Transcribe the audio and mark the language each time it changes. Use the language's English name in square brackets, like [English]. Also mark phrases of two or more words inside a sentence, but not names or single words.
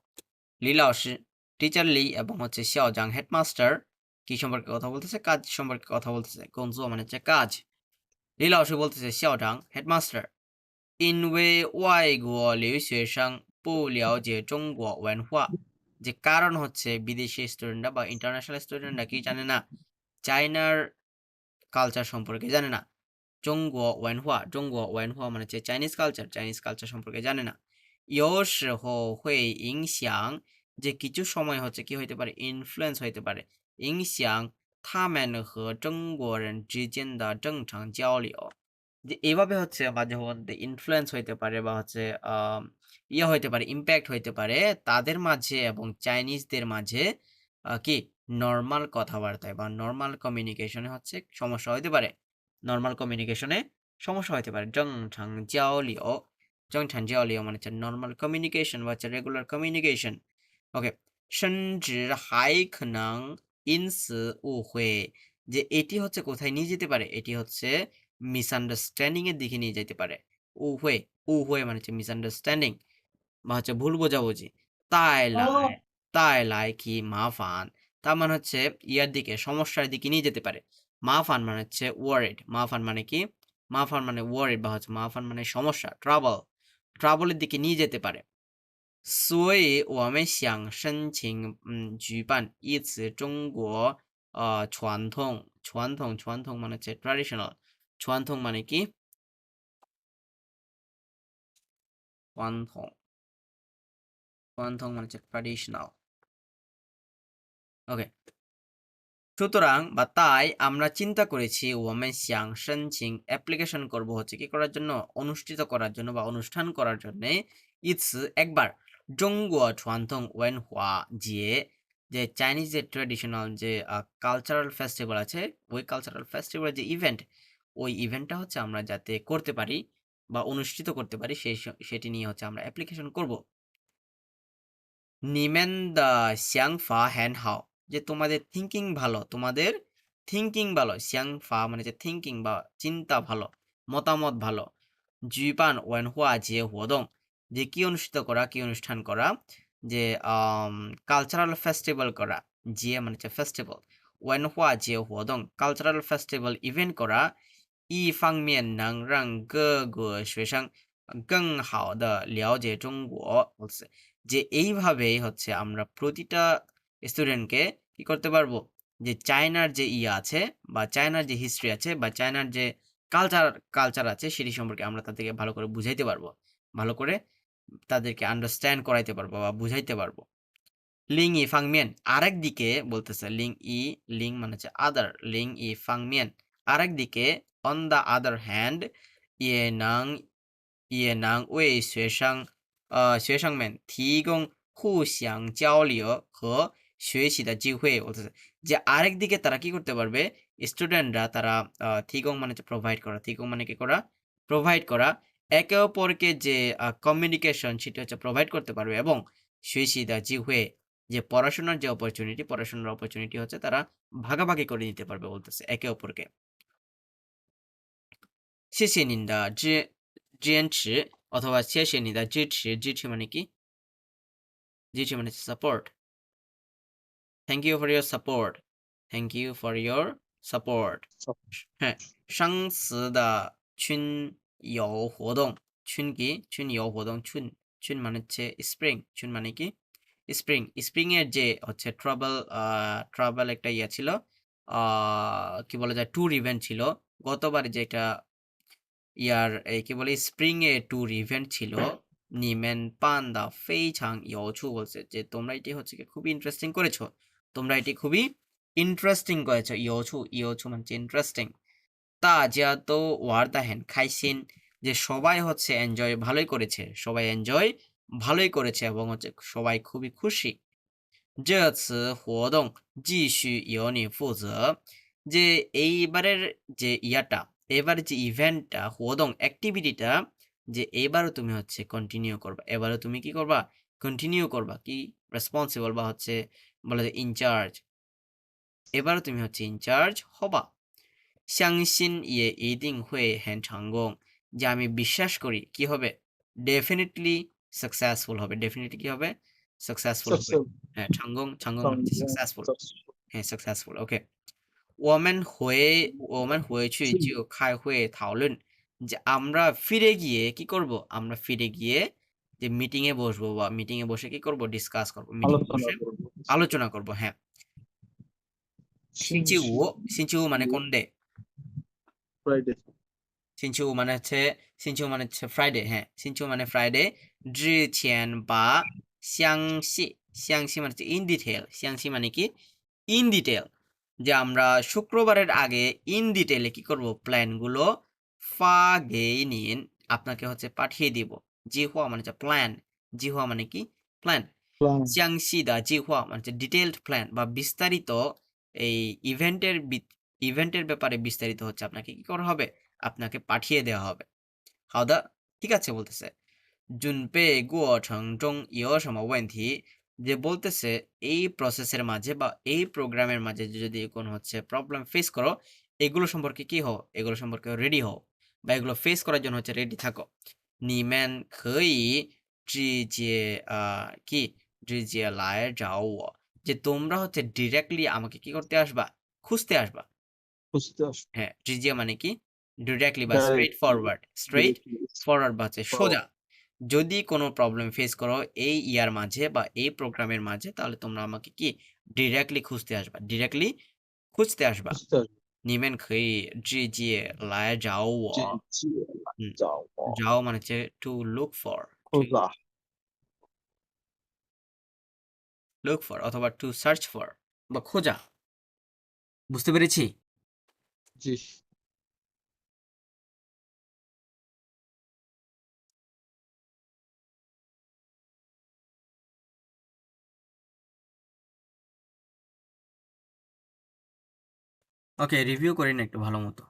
[Chinese] 李老师, [Bangla] টিচার লি এবং হচ্ছে 校长 হেডমাস্টার কি সম্পর্কে কথা বলতেছে, কাজ সম্পর্কে কথা বলতেছে। [Chinese] 工作 [Bangla] মানে হচ্ছে কাজ। [Chinese] 李老师 বলতেছে 校长 হেডমাস্টার, 因为外国留学生不了解中国文化, [Bangla] যে কারণ হচ্ছে বিদেশি স্টুডেন্টরা বা ইন্টারন্যাশনাল স্টুডেন্টরা কি জানে না, চায়নার কালচার সম্পর্কে জানে না। [Chinese] 中国文化, 中国文化 [Bangla] মানে হচ্ছে [English] Chinese culture, Chinese culture [Bangla] সম্পর্কে জানে না। [Chinese] 有时候会影响, [Bangla] যে কিছু সময় হচ্ছে কি হইতে পারে, ইনফ্লুয়েন্স হইতে পারে, [Chinese] 影响他们和中国人之间的正常交流, [Bangla] যে এভাবে হচ্ছে মাঝে মধ্যে ইনফ্লুয়েন্স হইতে পারে, বা হচ্ছে ইয়ে হইতে পারে, ইম্প্যাক্ট হইতে পারে তাদের মাঝে এবং চাইনিজদের মাঝে কি নর্মাল কথাবার্তায় বা নর্মাল কমিউনিকেশনে হচ্ছে সমস্যা হইতে পারে, নর্মাল কমিউনিকেশনে সমস্যা হইতে পারে। [Chinese] 正常交流, 正常交流 [Bangla] মানে হচ্ছে [English] normal communication [Bangla] বা হচ্ছে [English] regular communication. [Bangla] ওকে, [Chinese] 甚至还可能因此误会, [Bangla] যে এটি হচ্ছে কোথায় নিয়ে যেতে পারে, এটি হচ্ছে মিসআন্ডারস্ট্যান্ডিং এর দিকে নিয়ে যেতে পারে। উহুয়ে, উহুয়ে মানে হচ্ছে মিসআন্ডারস্ট্যান্ডিং বা হচ্ছে ভুল বোঝাবুঝি। [Chinese] 带来 [Bangla] কি মাফান, তার মানে হচ্ছে ইয়ার দিকে, সমস্যার দিকে নিয়ে যেতে পারে। মাফান মানে হচ্ছে ওয়ারিড, মাফান মানে কি, মাফান মানে ওয়ারিড, বা হচ্ছে মাফান মানে সমস্যা, ট্রাবল, ট্রাবলের দিকে নিয়ে যেতে পারে। [Chinese] 所以我们想申请举办一次中国传统 [Bangla] মানে হচ্ছে ট্র্যাডিশনাল, 传统 মানে কি, 传统মানে হচ্ছে ট্র্যাডিশনাল। ওকে, সুতরাং বা তাই আমরা চিন্তা করেছি [Chinese] 我们想申请 [Bangla] অ্যাপ্লিকেশন করব হচ্ছে কি করার জন্য অনুষ্ঠিত করার জন্য বা অনুষ্ঠান করার জন্য ইৎস একবার [Chinese] 中国传统文化节 [Bangla] যে চাইনিজ যে ট্র্যাডিশনাল যে [English] cultural festival [Bangla] আছে ওই [English] cultural festival [Bangla] যে ইভেন্ট ওই ইভেন্টটা হচ্ছে আমরা যাতে করতে পারি বা অনুষ্ঠিত করতে পারি সেটি নিয়ে হচ্ছে আমরা অ্যাপ্লিকেশন করব [Chinese] 你们的想法很好 [Bangla] যে তোমাদের থিঙ্কিং ভালো তোমাদের থিঙ্কিং ভালো 想法 মানে যে থিঙ্কিং বা চিন্তা ভালো মতামত ভালো [Chinese] 举办文化节活动 [Bangla] যে কি অনুষ্ঠিত করা কি অনুষ্ঠান করা যে [English] cultural festival [Bangla] করা যে মানে হচ্ছে ফেস্টিভ্যাল 文化节活动 [English] cultural festival event [Bangla] করা [Chinese] 一方面能让各个学生更好的了解中国 [Bangla] বলছে যে এইভাবেই হচ্ছে আমরা প্রতিটা স্টুডেন্টকে কি করতে পারবো যে চায়নার যে আছে বা চায়নার যে হিস্ট্রি আছে বা চায়নার যে কালচার আছে সেটি সম্পর্কে আমরা তাদেরকে ভালো করে বুঝাইতে পারবো ভালো করে তাদেরকে আন্ডারস্ট্যান্ড করাইতে পারবো বা বুঝাইতে পারবো [Chinese] 另一方面 [Bangla] আরেক দিকে বলতেছে লিং মানে হচ্ছে আদার [Chinese] 另一方面 [Bangla] আরেক দিকে [English] on the other hand [Chinese] 也能为学生们提供互相交流和学习的机会 [Bangla] যে আরেক দিকে তারা কি করতে পারবে স্টুডেন্টরা তারা থিগং মানে প্রোভাইড করা থিগং মানে কি করা প্রোভাইড করা একে অপরকে যে কমিউনিকেশন সেটা হচ্ছে প্রোভাইড করতে পারবে এবং [Chinese] 学习的机会 [Bangla] যে পড়াশোনার যে অপরচুনিটি হচ্ছে তারা ভাগাভাগি করে নিতে পারবে বলতেছে একে অপরকে [Chinese] 谢谢您的坚持 [Bangla] অথবা [Chinese] 谢谢你的支持支持 [Bangla] মানে কি 支持 মানে সাপোর্ট [English] thank you for your support thank you for your support [Bangla] হ্যাঁ [Chinese] 上次的春游活动 [Bangla] 春কি [Chinese] 春游活动 [Bangla] 春 মানে হচ্ছে স্প্রিং 春মানে কি স্প্রিং এর যে হচ্ছে ট্রাভেল একটা ইয়া ছিল কি বলা যায় [English] tour event [Bangla] ছিল গতবার যেটা ইয়ার এই কি বলে স্প্রিং এ [English] tour event [Bangla] ছিল [Chinese] 你们办得非常有趣 [Bangla] বলছে যে তোমরা এটি হচ্ছে কি খুবই ইন্টারেস্টিং করেছো তোমরা এটি খুবই ইন্টারেস্টিং করেছো ইয়োচু মানে ইন্টারেস্টিং [Chinese] 大家都玩得很开心 [Bangla] যে সবাই হচ্ছে এনজয় ভালোই করেছে সবাই এনজয় ভালোই করেছে এবং হচ্ছে সবাই খুবই খুশি [Chinese] 这次活动继续由你负责 [Bangla] যে এইবারের যে ইয়াটা এবারে যে ইভেন্টটা 活动 অ্যাক্টিভিটিটা যে এবারও তুমি হচ্ছে কন্টিনিউ করবা এবারও তুমি কি করবা কন্টিনিউ করবা কি রেসপন্সিবল বা হচ্ছে বলা যায় ইনচার্জ এবারও তুমি হচ্ছে ইনচার্জ হবা [Chinese] 相信也一定会很成功 [Bangla] যে আমি বিশ্বাস করি কি হবে [English] definitely successful [Bangla] হবে ডেফিনেটলি কি হবে সাকসেসফুল হবে হ্যাঁ 成功 মানে সাকসেসফুল হ্যাঁ সাকসেসফুল ওকে [Chinese] 我们回去就开会讨论 [Bangla] যে আমরা ফিরে গিয়ে কি করব আমরা ফিরে গিয়ে যে মিটিং এ বসবো বা মিটিং এ বসে কি করব ডিসকাস করব মিটিং বসে আলোচনা করব হ্যাঁ 星期五 মানে কোন ডে ফ্রাইডে 星期五 মানে হচ্ছে ফ্রাইডে হ্যাঁ 星期五 মানে ফ্রাইডে [Chinese] 之前把详细 [Bangla] মানে হচ্ছে [English] in detail [Bangla] 详细 মানে কি [English] in detail [Bangla] যে আমরা শুক্রবারের আগে ইন ডিটেলে কি করব প্ল্যানগুলো নিন আপনাকে হচ্ছে পাঠিয়ে দিব জিহুয়া মানে হচ্ছে প্ল্যান জিহুয়া মানে কি প্ল্যান [Chinese] 详细的计划 [Bangla] মানে হচ্ছে [English] detailed plan [Bangla] বা বিস্তারিত এই ইভেন্টের ব্যাপারে বিস্তারিত হচ্ছে আপনাকে কি করা হবে আপনাকে পাঠিয়ে দেওয়া হবে হাওদা ঠিক আছে বলতেছে [Chinese] 准备过程中有什么 [Bangla] 问题 যে বলতেছে এই প্রসেসের মাঝে বা এই প্রোগ্রামের মাঝে যদি কোনো হচ্ছে প্রবলেম ফেস করো এগুলো সম্পর্কে কি হও এগুলো সম্পর্কে রেডি হও বা এগুলো ফেস করার জন্য হচ্ছে রেডি থাকো [Chinese] 你们可以直接 [Bangla] কি [Chinese] 直接来找我 [Bangla] যে তোমরা হচ্ছে ডিরেক্টলি আমাকে কি করতে আসবা খুঁজতে আসবা হ্যাঁ জিজিয়া মানে কি ডিরেক্টলি বা স্ট্রেট ফরওয়ার্ড বা হচ্ছে সোজা যদি কোনো প্রবলেম ফেস করো এই ইয়ার মাঝে বা এই প্রোগ্রামের মাঝে তাহলে তোমরা আমাকে কি ডিরেক্টলি খুঁজতে আসবা [Chinese] 你们可以直接来找我找 [Bangla] মানে হচ্ছে [English] to look for [Bangla] অথবা [English] to search for [Bangla] বা খোঁজা বুঝতে পেরেছি? জি। ওকে, রিভিউ করি না একটু ভালো মতো।